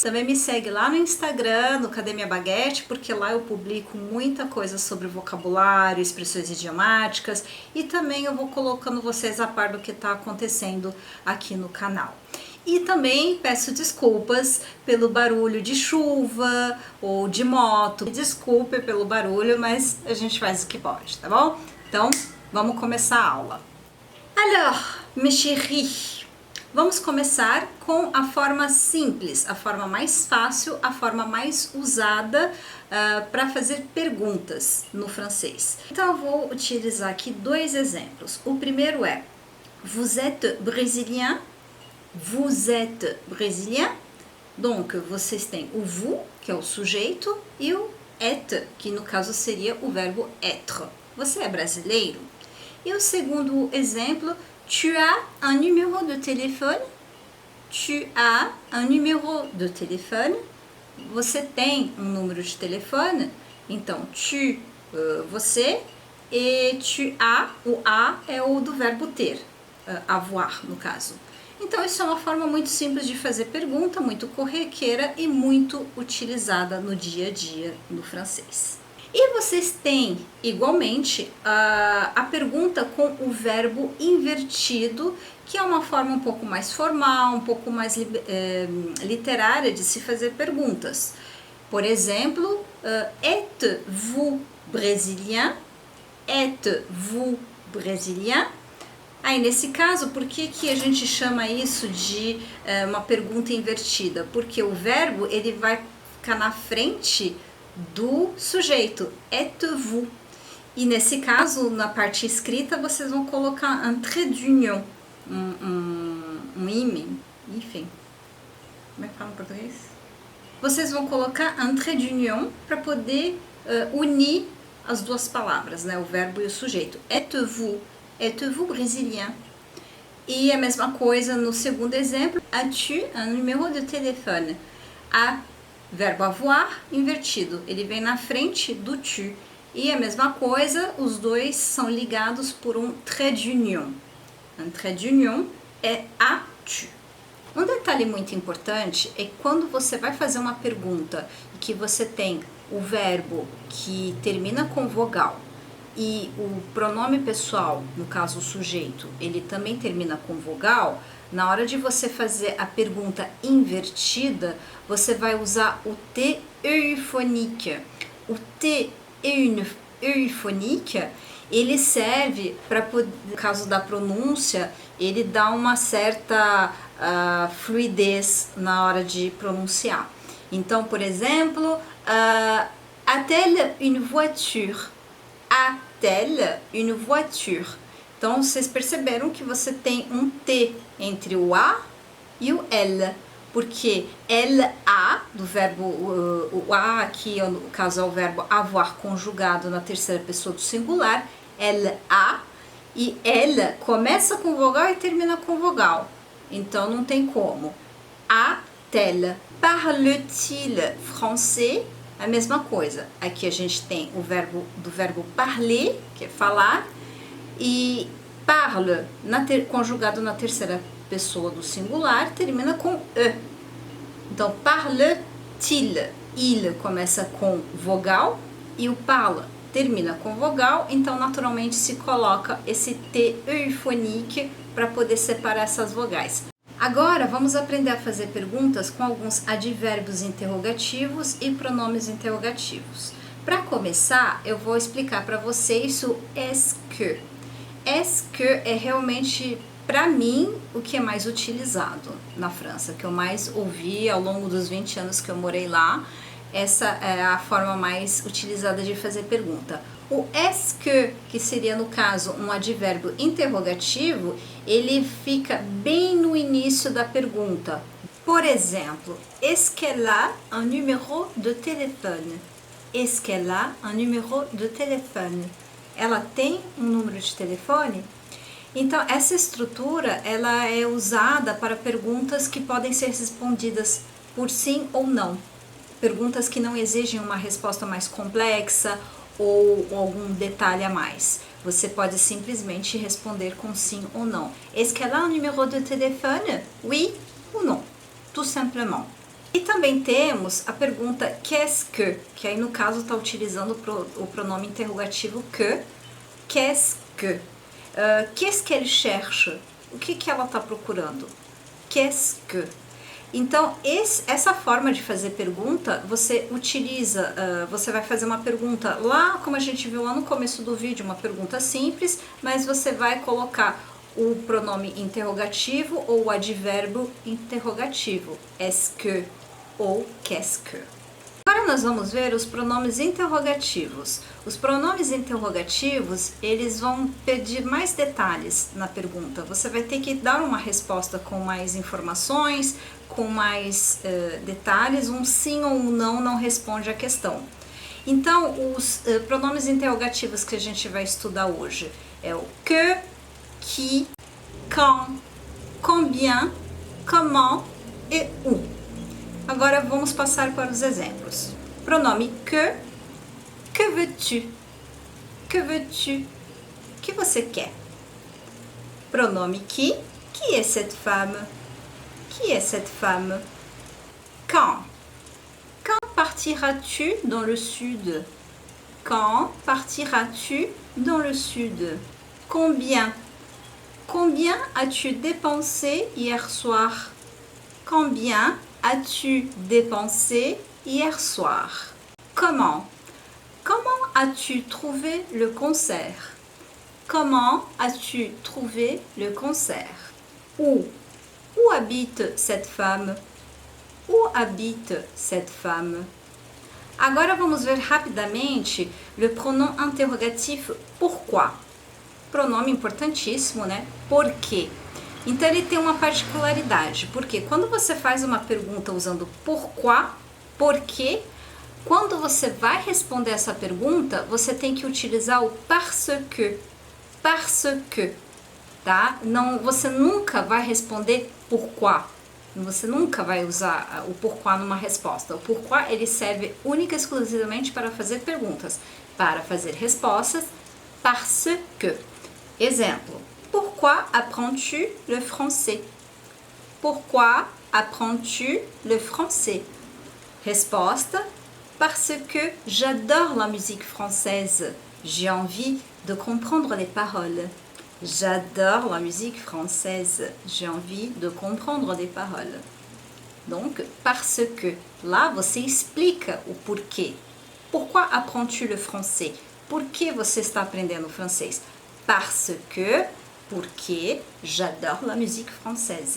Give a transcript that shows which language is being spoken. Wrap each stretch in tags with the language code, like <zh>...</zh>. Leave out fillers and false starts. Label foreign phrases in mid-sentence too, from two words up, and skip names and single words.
<pt>Também me segue lá no Instagram, no Cadê Minha Baguete, porque lá eu publico muita coisa sobre vocabulário, expressões idiomáticas, e também eu vou colocando vocês a par do que está acontecendo aqui no canal. E também peço desculpas pelo barulho de chuva ou de moto. Desculpe pelo barulho, mas a gente faz o que pode, tá bom? Então, vamos começar a aula.</pt> <fr>Alors, mes chéris,</fr> <pt>vamos começar com a forma simples, a forma mais fácil, a forma mais usada para fazer perguntas no francês. Então, eu vou utilizar aqui dois exemplos. O primeiro é:</pt> <fr>Vous êtes brésilien? Vous êtes brésilien?</fr> <pt>Donc, vocês têm o vous, que é o sujeito, e o être, que no caso seria o verbo être. Você é brasileiro? E o segundo exemplo:</pt> <fr>Tu as un numéro de téléphone? Tu as un numéro de téléphone?</fr> <pt>Você tem um número de telefone? Então, tu, você, e</pt> <fr>tu as,</fr> <pt>o a é o do verbo ter, avoir no caso. Então, isso é uma forma muito simples de fazer pergunta, muito corriqueira e muito utilizada no dia a dia no francês. E vocês têm, igualmente, a pergunta com o verbo invertido, que é uma forma um pouco mais formal, um pouco mais literária de se fazer perguntas. Por exemplo,</pt> <fr>êtes-vous brésilien? Êtes-vous brésilien?</fr> <pt>Aí, nesse caso, por que a gente chama isso de uma pergunta invertida? Porque o verbo ele vai ficar na frente do sujeito,</pt> <fr>êtes-vous.</fr> <pt>E nesse caso, na parte escrita, vocês vão colocar</pt> <fr>un trait d'union,</fr> <pt>um ímã, enfim. Como é que fala em português? Vocês vão colocar</pt> <fr>un trait d'union</fr> <pt>para poder unir as duas palavras, né? O verbo e o sujeito.</pt> <fr>Êtes-vous? Êtes-vous brésilien?</fr> <pt>E a mesma coisa no segundo exemplo.</pt> <fr>As-tu un numéro de téléphone?</fr> <pt>A, verbo avoir, invertido. Ele vem na frente do tu. E a mesma coisa, os dois são ligados por um</pt> <fr>trait d'union. Un trait d'union é as-tu.</fr> <pt>Um detalhe muito importante é que quando você vai fazer uma pergunta e que você tem o verbo que termina com vogal e o pronome pessoal, no caso o sujeito, ele também termina com vogal, na hora de você fazer a pergunta invertida, você vai usar o</pt> <fr>T euphonique.</fr> <pt>O</pt> <fr>T euphonique,</fr> <pt>ele serve para, no caso da pronúncia, ele dá uma certa fluidez na hora de pronunciar. Então, por exemplo,</pt> <fr>a-t-elle une voiture? A-t-elle une voiture?</fr> <pt>Então, vocês perceberam que você tem um T entre o A e o L, porque</pt> <fr>elle a,</fr> <pt>do verbo, o A aqui, no caso é o verbo avoir conjugado na terceira pessoa do singular,</pt> <fr>elle a,</fr> <pt>e elle começa com vogal e termina com vogal, então não tem como.</pt> <fr>A-t-elle parle-t-il français?</fr> <pt>A mesma coisa, aqui a gente tem o verbo do verbo parler, que é falar, e parle, conjugado na terceira pessoa do singular, termina com e. Então,</pt> <fr>parle-t-il,</fr> <pt>il começa com vogal e o parle termina com vogal, então naturalmente se coloca esse T euphonique para poder separar essas vogais. Agora vamos aprender a fazer perguntas com alguns advérbios interrogativos e pronomes interrogativos. Para começar, eu vou explicar para vocês o</pt> <fr>est-ce que. Est-ce que</fr> <pt>é realmente, para mim, o que é mais utilizado na França, que eu mais ouvi ao longo dos 20 anos que eu morei lá. Essa é a forma mais utilizada de fazer pergunta. O</pt> <fr>est-ce que</fr> <pt>seria no caso um advérbio interrogativo, ele fica bem no início da pergunta. Por exemplo,</pt> <fr>est-ce qu'elle a un numéro de téléphone? Est-ce qu'elle a un numéro de téléphone?</fr> <pt>Ela tem um número de telefone? Então, essa estrutura ela é usada para perguntas que podem ser respondidas por sim ou não. Perguntas que não exigem uma resposta mais complexa ou algum detalhe a mais. Você pode simplesmente responder com sim ou não.</pt> <fr>Est-ce qu'elle a un numéro de téléphone? Oui ou non? Tout simplement.</fr> <pt>E também temos a pergunta</pt> <fr>qu'est-ce que</fr> <pt>aí no caso está utilizando o pronome interrogativo que.</pt> <fr>Qu'est-ce que? Qu'est-ce qu'elle cherche?</fr> <pt>O que ela está procurando?</pt> <fr>Qu'est-ce que?</fr> <pt>Então, essa forma de fazer pergunta, você utiliza, você vai fazer uma pergunta lá, como a gente viu lá no começo do vídeo, uma pergunta simples, mas você vai colocar o pronome interrogativo ou o advérbio interrogativo,</pt> <fr>est-ce que ou qu'est-ce que.</fr> <pt>Agora nós vamos ver os pronomes interrogativos. Os pronomes interrogativos, eles vão pedir mais detalhes na pergunta. Você vai ter que dar uma resposta com mais informações, com mais detalhes. Um sim ou um não responde à questão. Então, os pronomes interrogativos que a gente vai estudar hoje é o que,</pt> <fr>qui, quand, combien, comment e où.</fr> <pt>Agora vamos passar para os exemplos.</pt> <fr>Pronome que veux-tu? Que veux-tu?</fr> <pt>O que você quer?</pt> <fr>Pronome qui est cette femme? Qui est cette femme? Quand? Quand partiras-tu dans le sud? Quand partiras-tu dans le sud? Combien? Combien as-tu dépensé hier soir? Combien as-tu dépensé hier soir? Comment? Comment as-tu trouvé le concert? Comment as-tu trouvé le concert? Où? Où habite cette femme? Où habite cette femme?</fr> <pt>Agora vamos ver rapidamente</pt> <fr>le pronom interrogatif pourquoi.</fr> <pt>Pronome importantíssimo, né? Por quê? Então ele tem uma particularidade, porque quando você faz uma pergunta usando pourquoi, por quê, quando você vai responder essa pergunta, você tem que utilizar o</pt> <fr>parce que,</fr> <pt>tá? Não, você nunca vai responder pourquoi, você nunca vai usar o pourquoi numa resposta. O pourquoi ele serve única e exclusivamente para fazer perguntas, para fazer respostas,</pt> <fr>parce que.</fr> <pt>Exemplo.</pt> <fr>Pourquoi apprends-tu le français? Pourquoi apprends-tu le français? Resposta: parce que j'adore la musique française. J'ai envie de comprendre les paroles. J'adore la musique française. J'ai envie de comprendre les paroles. Donc, parce que.</fr> <pt>Lá você explica o porquê.</pt> <fr>Pourquoi apprends-tu le français?</fr> <pt>Por que você está aprendendo francês?</pt> <fr>Parce que. Porque j'adore la musique française.</fr>